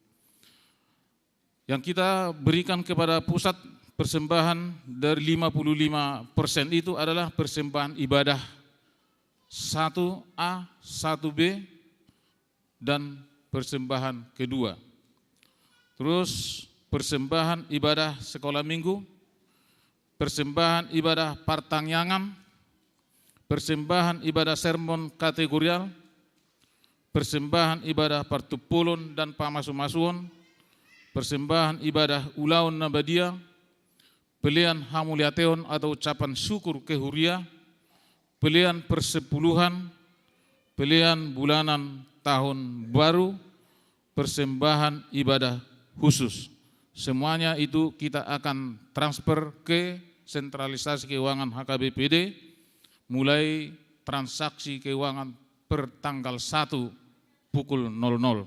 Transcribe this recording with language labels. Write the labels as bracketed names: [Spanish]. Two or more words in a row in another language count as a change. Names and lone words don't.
[Indonesian] Yang kita berikan kepada pusat persembahan dari 55% itu adalah persembahan ibadah 1A, 1B, dan persembahan kedua. Terus persembahan ibadah sekolah minggu, persembahan ibadah partangyangan, persembahan ibadah sermon kategorial, persembahan ibadah partupulun dan pamasumasuon, persembahan ibadah [Batak Toba] ulaun nabadia, pelian hamuliateon [Indonesian] atau ucapan syukur ke Huria, pelian persepuluhan, pelian bulanan tahun baru, persembahan ibadah khusus. Semuanya itu kita akan transfer ke sentralisasi keuangan HKBPD mulai transaksi keuangan per tanggal 1 pukul 00.